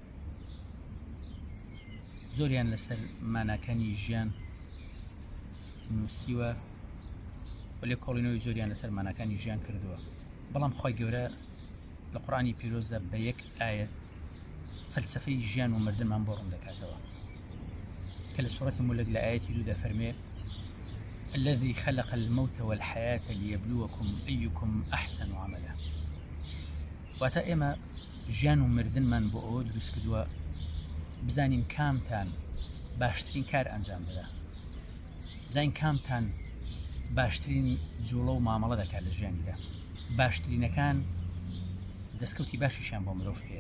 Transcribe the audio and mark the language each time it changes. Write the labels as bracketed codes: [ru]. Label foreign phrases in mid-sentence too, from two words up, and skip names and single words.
[ckb] زۆریان لەسەر ماناکانی ژیان نووسیوە و لێ کۆڵینەوەی زۆریان لەسەر ماناکانی ژیان کردووە. بەڵام خۆی گەورە لە قورئانی پیرۆزدا بە یەک ئاەت فەلسەفەی ژیان و مردنمان بۆ ڕوون دەکاتەوە کە لە سوورەتی مولک لە ئاەتی 2 دەفەرمێ [ar] الذي خلق الموت والحياة ليبلوكم أيكم أحسن عملا. [ckb] واتە ئێمە ژیان و مردنمان بۆ ئەوە دروست کردووە بزانین کامتان باشترین کار ئەنجام بدە، بزانین کامتان باشترین جوڵە و مامەڵە دەکات لە ژیانیدا. باشترینەکان دەستکەوتی باشیشان بۆ مرۆڤ پێیە.